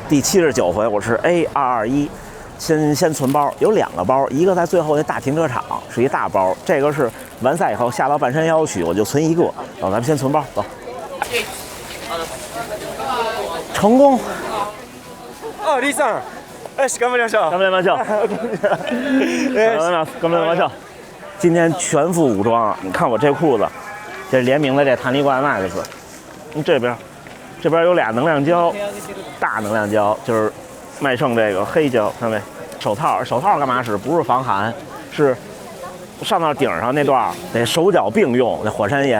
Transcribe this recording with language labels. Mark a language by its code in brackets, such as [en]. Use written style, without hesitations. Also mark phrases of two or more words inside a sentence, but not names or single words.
[zh] 第79回，我是 A221。先存包，有2个包，一个在最后那大停车场是一大包，这个是完赛以后下到半山腰去，我就存一个。咱们先存包，走。成功。 [ja] 李さん、頑張りましょう。頑張りましょう。頑張りましょう。 [zh] 今天全副武装，你看我这裤子，这是联名的这弹力罐 Max。这边有俩能量胶，大能量胶就是麦胜这个黑胶，看没？手套干嘛使？不是防寒，是上到顶上那段得手脚并用，那火山岩。